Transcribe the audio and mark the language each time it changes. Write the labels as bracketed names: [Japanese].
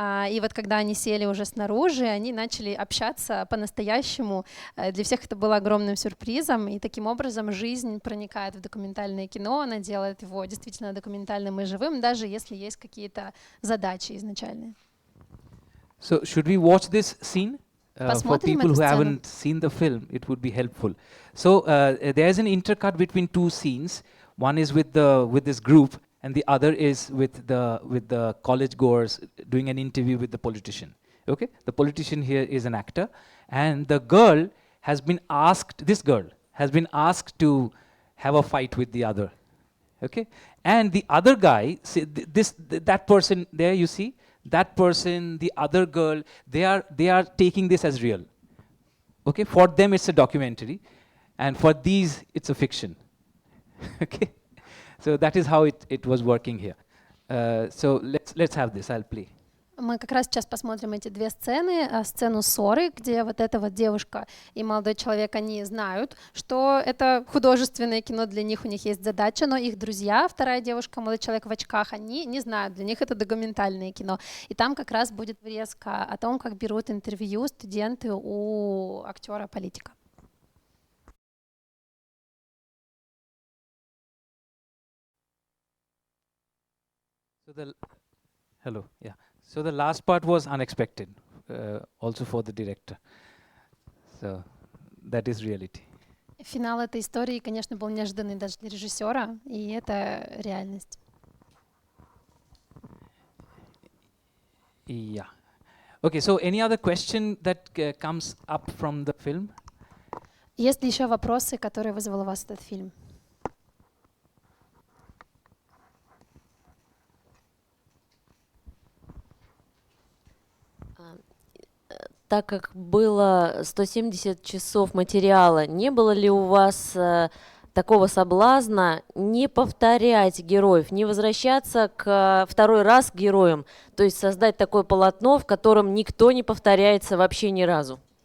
[Russian] И вот когда они сели уже снаружи, они начали общаться по-настоящему. Для всех это было огромным сюрпризом, и таким образом жизнь проникает в документальное кино, она делает его действительно документальным и живым, даже если есть какие-то задачи изначальные. [English] So should we watch this scene? For [Russian] Посмотрим эту [English] who [Russian] сцену. [English] haven't seen the film, it would be helpful. So there is an intercut between two scenes. One is with this group, and the other is with the college goers doing an interview with the politician. Okay, the politician here is an actor, and the girl has been asked. This girl has been asked to have a fight with the other. Okay, and the other guy, that person there, you see, that person, the other girl, they are taking this as real. Okay, for them it's a documentary, and for these it's a fiction. Okay, so that is how it was working here. So let's have this. I'll play. [Russian] Мы как раз сейчас посмотрим эти две сцены. Сцену ссоры, где вот эта вот девушка и молодой человек, они знают, что это художественное кино, для них у них есть задача, но их друзья, вторая девушка, молодой человек в очках, они не знают, для них это документальное кино. И там как раз будет врезка о том, как берут интервью студенты у актера-политика. [English] Hello, yeah. So the last part was unexpected, also for the director. So that is reality. [Russian] Финал этой истории, конечно, был неожиданный даже для режиссера, и это реальность. [English] Yeah. Okay, so any other question that comes up from the film? [Russian] Есть ли еще вопросы, которые вызвал у вас этот фильм? Так как было 170 часов материала, не было ли у вас такого соблазна не повторять героев, не возвращаться второй раз к героям, то есть создать такое полотно, в котором никто не повторяется вообще ни разу?